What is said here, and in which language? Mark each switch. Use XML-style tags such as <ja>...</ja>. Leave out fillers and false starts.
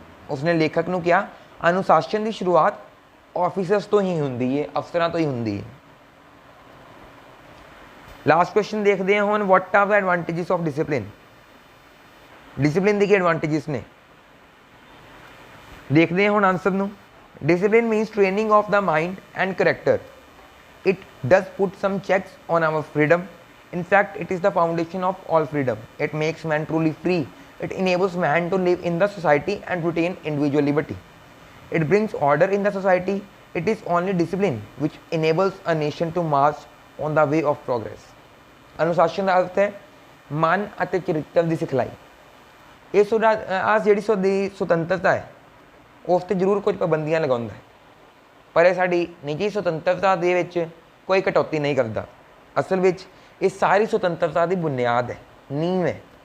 <pa>ਉਸਨੇ ਲੇਖਕ ਨੂੰ ਕਿਹਾ, ਅਨੁਸ਼ਾਸਨ ਦੀ ਸ਼ੁਰੂਆਤ ਆਫਿਸਰਸ ਤੋਂ ਹੀ ਹੁੰਦੀ ਹੈ, ਅਫਸਰਾਂ ਤੋਂ ਹੀ ਹੁੰਦੀ ਹੈ। ਲਾਸਟ ਕੁਐਸਚਨ ਦੇਖਦੇ ਹਾਂ ਹੁਣ,</pa> <en>What are the advantages of discipline.</en> <pa>Discipline ਦੇ ਕੀ ਐਡਵਾਂਟੇਜਸ ਨੇ, ਦੇਖਦੇ ਹਾਂ ਹੁਣ ਆਨਸਰ ਨੂੰ।</pa> <en>Discipline means training of the mind and character. It does put some checks on our freedom. In fact, it is the foundation of all freedom. It makes man truly free. It enables man to live in the society and retain individual liberty. It brings order in the society. It is only discipline which enables a nation to march on the way of progress.</en> <pa>ਅਨੁਸ਼ਾਸਨ ਦਾ ਅਰਥ ਹੈ ਮਨ ਅਤੇ ਚਰਿੱਤਰ ਦੀ ਸਿਖਲਾਈ। ਇਹ ਜਿਹੜੀ ਸਾਡੀ ਸੁਤੰਤਰਤਾ ਹੈ ਉਸ 'ਤੇ ਜ਼ਰੂਰ ਕੁਝ ਪਾਬੰਦੀਆਂ ਲਗਾਉਂਦਾ ਹੈ, ਪਰ ਇਹ ਸਾਡੀ ਨਿੱਜੀ ਸੁਤੰਤਰਤਾ ਦੇ ਵਿੱਚ ਕੋਈ ਕਟੌਤੀ ਨਹੀਂ ਕਰਦਾ। ਅਸਲ ਵਿੱਚ ਇਹ ਸਾਰੀ ਸੁਤੰਤਰਤਾ ਦੀ ਬੁਨਿਆਦ ਹੈ, ਨੀਂਹ ਹੈ।</pa>